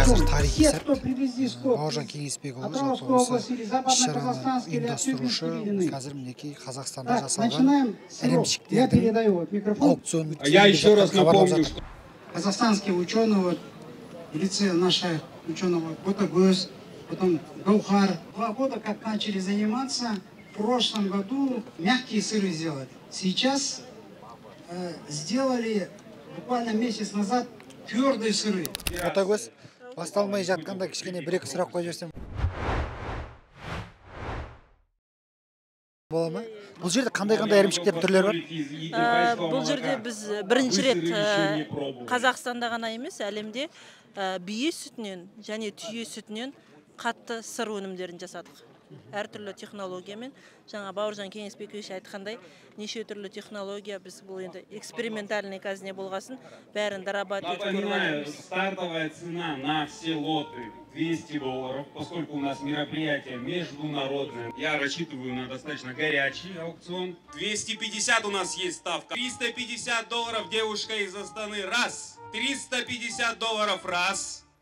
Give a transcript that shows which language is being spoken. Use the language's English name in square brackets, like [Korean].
[Kazakh] Бауыржан Кеңесбекұлы жалпы осы іс-шараны ұйымдастырушы, қазір мінекей Қазақстанда жасалған ірімшіктердің аукционын [Russian] напомню, что казахстанские ученые, в лице наших ученых Ботагөз, потом Гаухар, 2 года как начали заниматься, в прошлом году мягкие сыры сделали. Сейчас сделали буквально месяц назад твердые сыры. [Kazakh] Ботагөз, басталмай жатқанда кішкене бір-екі сұрақ қойып жіберсем бола ма? Бұл жерде қандай ірімшіктер түрлері бар? Бұл жерде біз бірінші рет Қазақстанда ғана емес, әлемде бие сүтінен және түйе сүтінен қатты сыр өнімдерін жасадық. Әртүрлі технологиямен, жаңа Бауыржан Кеңесбекович айтқандай, неше түрлі технология біз бұл енді экспериментальный казне болғасын, бәрін дорабатывать етіп [Russian] Напоминаю, стартовая цена на все лоты $200, поскольку у нас мероприятие международное. Я рассчитываю на достаточно горячий аукцион. 250 у нас есть ставка. $350 девушка из Астаны. Раз. $350 раз.